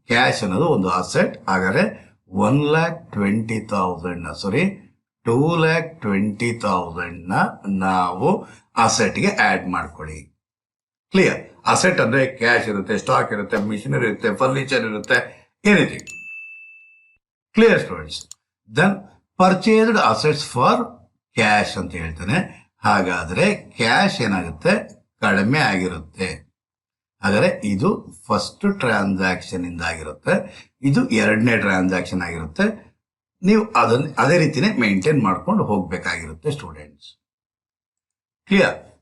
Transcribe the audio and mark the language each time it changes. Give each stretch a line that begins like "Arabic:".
Kannada: Cash ಅನ್ನೋದು ಒಂದು asset. ಹಾಗಾದ್ರೆ 2,20,000 ನಾವು ಅಸೆಟ್ ಗೆ ಆಡ್ ಮಾಡ್ಕೊಳ್ಳಿ. ಕ್ಲಿಯರ್? ಅಸೆಟ್ ಅಂದ್ರೆ ಕ್ಯಾಶ್ ಇರುತ್ತೆ, ಸ್ಟಾಕ್ ಇರುತ್ತೆ, ಮಿಷನರಿ ಇರುತ್ತೆ, ಫರ್ನಿಚರ್ ಇರುತ್ತೆ, anything.
English: Clear, students? Then purchased assets for
Kannada: cash ಅಂತ ಹೇಳ್ತಾನೆ. ಹಾಗಾದ್ರೆ ಕ್ಯಾಶ್ ಏನಾಗುತ್ತೆ, ಕಡಿಮೆ ಆಗಿರುತ್ತೆ. ಹಾಗಾದ್ರೆ ಇದು ಫಸ್ಟ್ ಟ್ರಾನ್ಸಾಕ್ಷನ್ ಇಂದ ಆಗಿರುತ್ತೆ, ಇದು ಎರಡನೇ ಟ್ರಾನ್ಸಾಕ್ಷನ್ ಆಗಿರುತ್ತೆ. ನೀವು ಅದೇ ರೀತಿನೇ ಮೇಂಟೈನ್ ಮಾಡ್ಕೊಂಡು ಹೋಗ್ಬೇಕಾಗಿರುತ್ತೆ ಸ್ಟೂಡೆಂಟ್ಸ್. ಕ್ಲಿಯರ್?